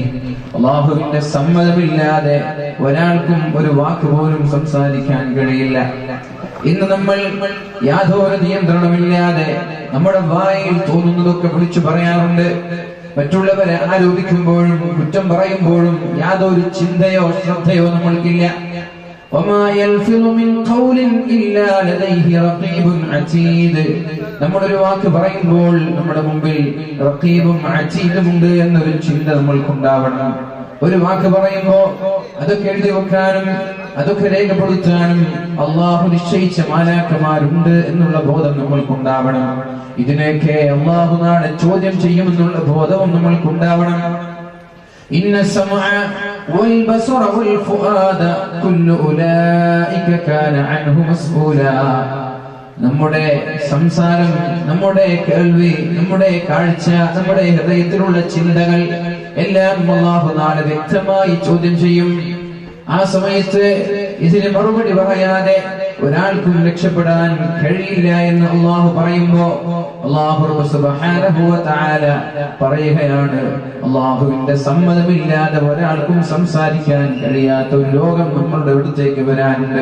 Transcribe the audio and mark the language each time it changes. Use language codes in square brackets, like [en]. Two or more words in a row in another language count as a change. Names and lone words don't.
[ml] അള്ളാഹുവിന്റെ സമ്മതമില്ലാതെ ഒരാൾക്കും ഒരു വാക്ക് പോലും സംസാരിക്കാൻ കഴിയില്ല. ഇന്ന് നമ്മൾ യാതൊരു നിയന്ത്രണമില്ലാതെ നമ്മുടെ വായിൽ തോന്നുന്നതൊക്കെ വിളിച്ചു പറയാറുണ്ട്. മറ്റുള്ളവരെ ആരോപിക്കുമ്പോഴും കുറ്റം പറയുമ്പോഴും യാതൊരു ചിന്തയോ ശ്രദ്ധയോ നമ്മൾക്കില്ല. [ar] وما يلفظ من قول إلا لديه رقيب عتيد. [ml] നമ്മളൊരു വാക്ക് പറയുമ്പോൾ നമ്മുടെ മുമ്പിൽ റഖീബും അതീദും ഉണ്ട് എന്നൊരു ചിന്ത നമ്മൾക്കുണ്ടാവണം. ഒരു വാക്ക് പറയുമ്പോൾ അതൊക്കെ എഴുതി വെക്കാനും അതൊക്കെ രേഖപ്പെടുത്താനും അള്ളാഹു നിശ്ചയിച്ച മാലാഖമാരുണ്ട് എന്നുള്ള ബോധം നമ്മൾക്കുണ്ടാവണം. ഇതിനെയൊക്കെ അള്ളാഹു നാളെ ചോദ്യം ചെയ്യുമെന്നുള്ള ബോധവും നമ്മൾക്കുണ്ടാവണം. [ar] إن السمع والبصر والفؤاد كل أولئك كان عنه مسؤولا. [ml] നമ്മുടെ സംസാരം, നമ്മുടെ കേൾവി, നമ്മുടെ കാഴ്ച, നമ്മുടെ ഹൃദയത്തിലുള്ള ചിന്തകൾ എല്ലാം അല്ലാഹു നാളെ വ്യക്തമായി ചോദ്യം ചെയ്യും. ആ സമയത്ത് ഇതിന് മറുപടി പറയാതെ ഒരാൾക്കും രക്ഷപ്പെടാൻ കഴിയില്ല എന്ന് അല്ലാഹു പറയുമ്പോ അല്ലാഹു [ar] سبحانه وتعالى [ml] പറയുകയാണ്, അല്ലാഹുവിന്റെ സമ്മതമില്ലാതെ ഒരാൾക്കും സംസാരിക്കാൻ കഴിയാത്ത ഒരു ലോകം നമ്മളുടെ അടുത്തേക്ക് വരാനുണ്ട്.